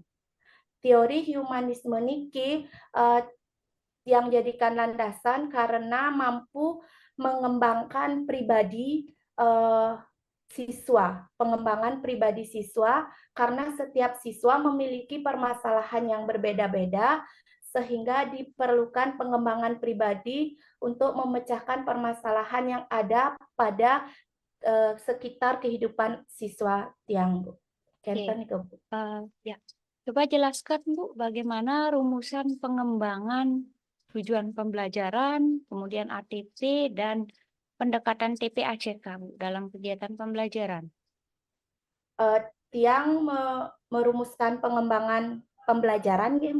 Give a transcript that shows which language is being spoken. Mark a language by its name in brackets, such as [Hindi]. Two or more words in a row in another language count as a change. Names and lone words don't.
[Indonesian] Teori humanisme niki yang jadikan landasan karena mampu mengembangkan pribadi siswa, pengembangan pribadi siswa, karena setiap siswa memiliki permasalahan yang berbeda-beda, sehingga diperlukan pengembangan pribadi untuk memecahkan permasalahan yang ada pada sekitar kehidupan siswa tiang, Bu. [Balinese] Kenten ke Bu. [Indonesian] Ya, coba jelaskan Bu, bagaimana rumusan pengembangan tujuan pembelajaran, kemudian ATP dan pendekatan TPACK Bu, dalam kegiatan pembelajaran. Tiang merumuskan pengembangan pembelajaran, Bu.